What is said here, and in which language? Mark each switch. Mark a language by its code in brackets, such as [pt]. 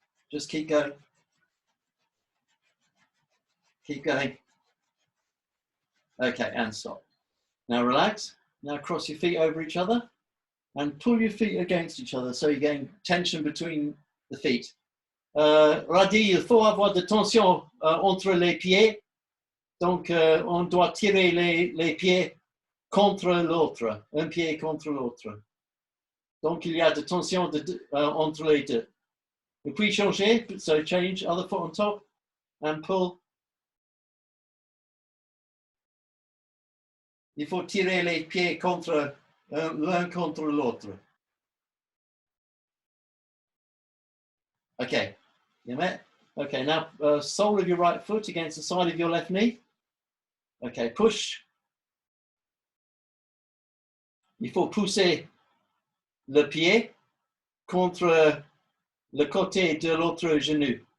[en] Just keep going. Keep going. Okay, and stop. Now relax. Now cross your feet over each other and pull your feet against each other so you're getting tension between the feet. [fr] Radi, il faut avoir de tension entre les pieds. Donc, on doit tirer les pieds contre l'autre, un pied contre l'autre. Donc, il y a de tension entre les deux. Et puis changer, [en] so change, other foot on top, and pull. [fr] Il faut tirer les pieds contre l'un contre l'autre. [en] Okay, you met? Okay, now sole of your right foot against the side of your left knee. Okay, push. [fr] Il faut pousser le pied contre le côté de l'autre genou.